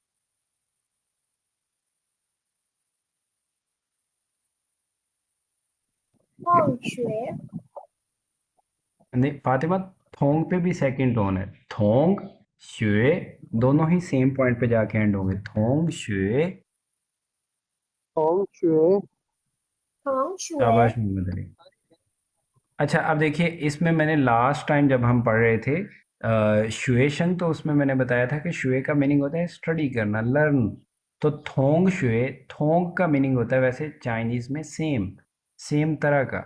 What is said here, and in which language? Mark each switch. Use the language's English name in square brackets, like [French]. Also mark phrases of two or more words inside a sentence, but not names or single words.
[Chinese] 同学 [Hindi] नहीं फातिमा, थोंग पे भी [English] second tone [Hindi] है, [Chinese] 同学, [Hindi] दोनों ही [English] same point [Hindi] पे जाके एंड होंगे, [Chinese] 同学. 同学同学 [Hindi] शाबाश मोहम्मद अली। अच्छा, अब देखिए इसमें मैंने [English] last time [Hindi] जब हम पढ़ रहे थे शुएशन, तो उसमें मैंने बताया था कि शुए का मीनिंग होता है स्टडी करना, लर्न। तो [Chinese] 同学, [Hindi] थोंग का मीनिंग होता है वैसे चाइनीज़ में सेम, सेम तरह का।